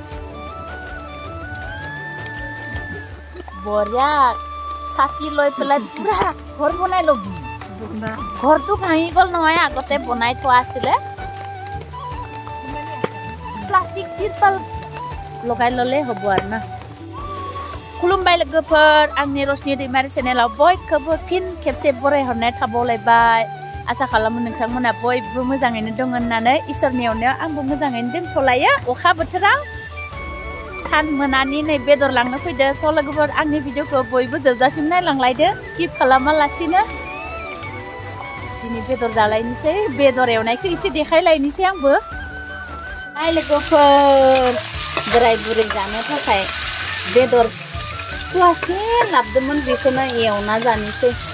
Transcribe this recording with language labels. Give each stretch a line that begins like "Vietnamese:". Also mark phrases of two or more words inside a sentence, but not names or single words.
Assamese: বঢ়িয়া ছাতি লৈ পেলাই পুৰা ঘৰ বনাই লবি ঘৰটো ভাঙি গ'ল নহয় আগতে বনাই থোৱা আছিলে প্লাষ্টিক তিৰপাল লগাই ল'লে হ'ব আৰু না
Bodo: खुलुमबाय लोगोफोर आंनि रशनि दैमारि चेनेलाव बयखौबो फिन खेबसे बरायहरनाय थाबावलायबाय आसा खालामो नोंथांमोना बयबो मोजाङैनो दङ होननानै इसोरनि अननायाव आंबो मोजाङैनो दोनथ'लायो अखा बोथोराव सान मोनानि नै बेदर लांनो फैदो स लोगोफोर आंनि भिडिअखौ बयबो जोबजासिम नायलांलायदो स्किप खालामालासिनो दिनै बेदर जालायनोसै बेदर एवनायखौ एसे देखायलायनोसै आंबो हाय लोगोफोर बोराय बुरै जानो थाखाय बेदर फुवासे लाबोदोंमोन बेखौनो एवना जानोसै